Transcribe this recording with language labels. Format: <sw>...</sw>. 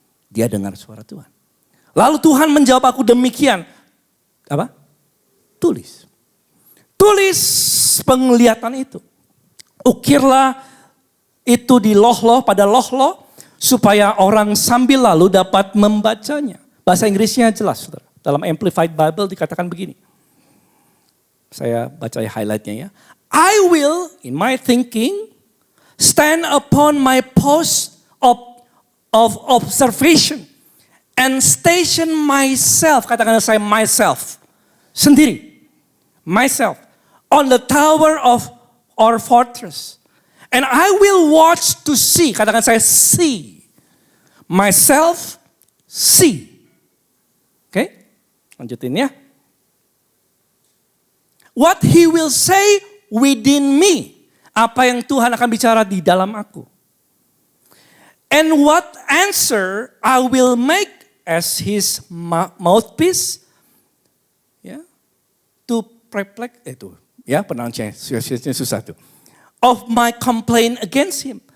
<id>Dia dengar suara Tuhan. Lalu Tuhan menjawab aku demikian. Apa? Tulis. Tulis penglihatan itu. Ukirlah itu di loh-loh, pada loh-loh, supaya orang sambil lalu dapat membacanya. Bahasa Inggrisnya jelas, saudara. Dalam Amplified Bible dikatakan begini. Saya baca highlightnya ya.</id> <en>I will, in my thinking, stand upon my post of observation and station myself,</en> <id>katakan saya</id> <en>myself,</en> <id>sendiri,</id> <en>myself, on the tower of our fortress. And I will watch to see,</en> <id>katakan saya</id> <en>see, myself see.</en> <id>Oke, lanjutin ya.</id> <en>What he will say within me.</en> <id>Apa yang Tuhan akan bicara di dalam aku.</id> <en>And what answer I will make as his mouthpiece.</en> <id>Ya,</id> <en>to perplex</en> <id>itu. Ya, pronunciation susah tuh.</id> <en>Of my complaint against him.</en>